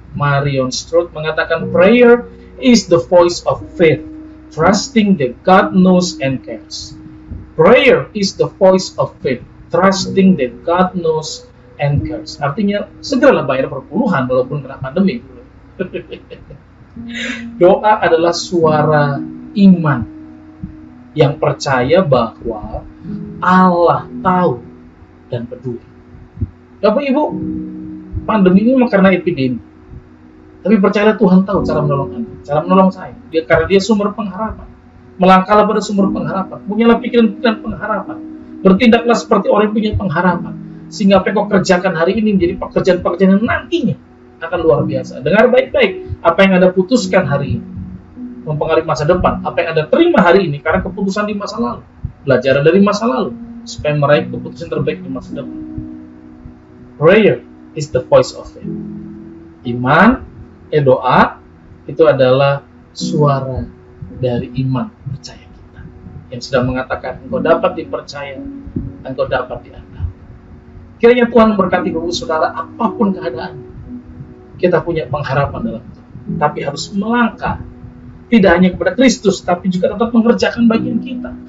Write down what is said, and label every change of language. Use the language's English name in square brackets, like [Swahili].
[English] Marion Stroud [Indonesian] mengatakan, [English] prayer is the voice of faith, trusting that God knows and cares. Prayer is the voice of faith, trusting that God knows and cares. [Indonesian] Artinya, segeralah bayar perpuluhan walaupun kena pandemi. Doa adalah suara iman yang percaya bahwa Allah tahu dan peduli. Bapak Ibu, pandemi ini memang karena epidemi. Tapi percayalah Tuhan tahu cara menolong Anda, cara menolong saya. Karena Dia sumber pengharapan. Melangkahlah pada sumber pengharapan. Punyalah pikiran-pikiran pengharapan. Bertindaklah seperti orang yang punya pengharapan. Sehingga apa yang kau kerjakan hari ini menjadi pekerjaan-pekerjaan yang nantinya akan luar biasa. Dengar baik-baik apa yang Anda putuskan hari ini mempengaruhi masa depan. Apa yang Anda terima hari ini karena keputusan di masa lalu. Belajar dari masa lalu supaya meraih keputusan terbaik di masa depan. [English] Prayer is the voice of faith. [Indonesian] Iman, doa itu adalah suara dari iman percaya kita yang sudah mengatakan engkau dapat dipercaya, engkau dapat diandalkan. Kiranya Tuhan memberkati Bapak Saudara apapun keadaan. Kita punya pengharapan dalam Tuhan, tapi harus melangkah tidak hanya kepada Kristus, tapi juga tetap mengerjakan bagian kita.